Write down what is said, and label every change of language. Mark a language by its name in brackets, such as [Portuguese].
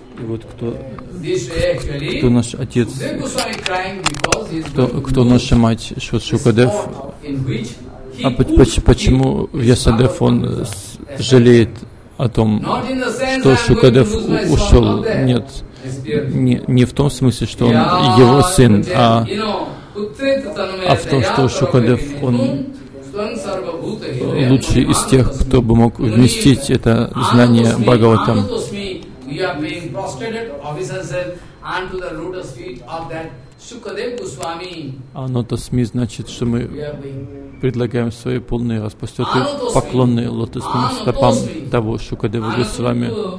[Russian] Вот кто, кто наш отец, кто наша мать Шукадев, а почему Вьясадев он жалеет о том, что Шукадев ушел? Нет, не в том смысле, что он его сын, а в том, что Шукадев он лучший из тех, кто бы мог вместить это знание Бхагаватам. [English] We are being prostrated obeisances unto the root of feet of that Sukadev Goswami. [Russian] Anotasmi значит, что мы предлагаем свои полные распростертые поклоны лотосным стопам того Шукадева Госвами.